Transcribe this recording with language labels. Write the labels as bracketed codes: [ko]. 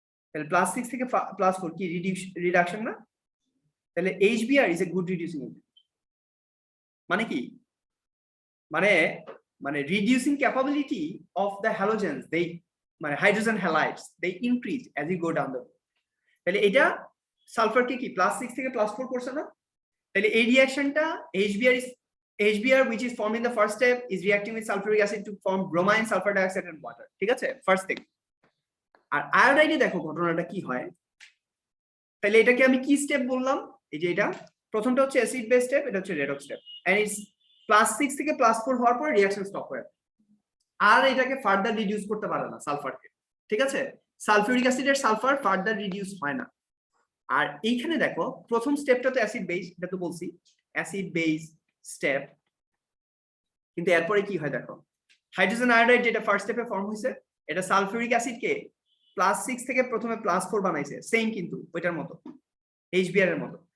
[bn] তাহলে +6 থেকে +4 কি রিডাকশন না? তাহলে HBr [en] Is a good reducing agent. [bn] মানে কি, [en] মানে reducing capability of the halogens, they মানে hydrogen halides, they increase as you go down the. [bn] তাহলে এটা সালফারকে কি +6 থেকে +4 করছে না? তাহলে এই রিঅ্যাকশনটা [en] HBr which is formed in the first step is reacting with sulfuric acid to form bromine, sulfur dioxide and water. [bn] ঠিক আছে, ফার্স্ট থিং। আর আয়োডাইডে দেখো ঘটনাটা কি হয়। তাহলে এটাকে আমি কি স্টেপ বললাম, এই যে এটা প্রথমটা হচ্ছে অ্যাসিড বেস স্টেপ, এটা হচ্ছে রেডক্স স্টেপ, এন্ড ইটস +6 থেকে +4 হওয়ার পর রিঅ্যাকশন স্টপ হয়, আর এটাকে ফার্দার রিডিউস করতে পারে না সালফারকে। ঠিক আছে, সালফিউরিক অ্যাসিডের সালফার ফার্দার রিডিউস হয় না। আর এইখানে দেখো প্রথম স্টেপটা তো অ্যাসিড বেস, এটা তো বলছি অ্যাসিড বেস স্টেপ, কিন্তু এরপরে কি হয় দেখো, হাইড্রোজেন আয়োডাইড যেটা ফার্স্ট স্টেপে ফর্ম হয়েছে, এটা সালফিউরিক অ্যাসিডকে +6 থেকে প্রথমে +4 বানাইছে, সেম কিন্তু ওইটার মতো, HBr এর মতো।